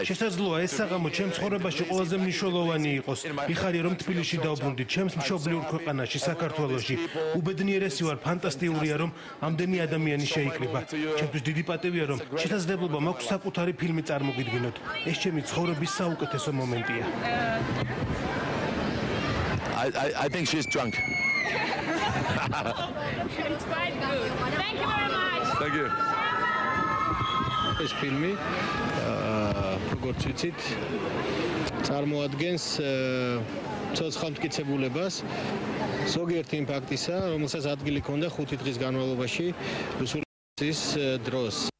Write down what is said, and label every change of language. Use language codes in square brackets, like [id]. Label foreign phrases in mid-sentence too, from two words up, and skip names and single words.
[ka] შესაძლოა ეს საღამო ჩემს ცხოვრებაში ყველაზე მნიშვნელოვანი იყოს. მიხარია რომ თბილისში დავბრუნდი, ჩემს მშობლიურ ქვეყანაში, საქართველოში. უბედნიერესი ვარ, ფანტასტიკურია რომ ამდენი ადამიანი შეიკრიბა. ჩემთვის დიდი პატივია რომ შესაძლებლობა მაქვს საკუთარი ფილმი წარმოგიდგინოთ. ეს ჩემი ცხოვრების საუკეთესო მომენტია. [en] I think she's drunk. It's quite good. Thank you very much. Thank you. [ka] ეს ფილმი როგორც ვიცით წარმოადგენს ცოცხალ მტკიცებულებას ზოგიერთი იმ ფაქტისა, რომელსაც ადგილი ჰქონდა 5 დღის განმავლობაში რუსეთის დროს.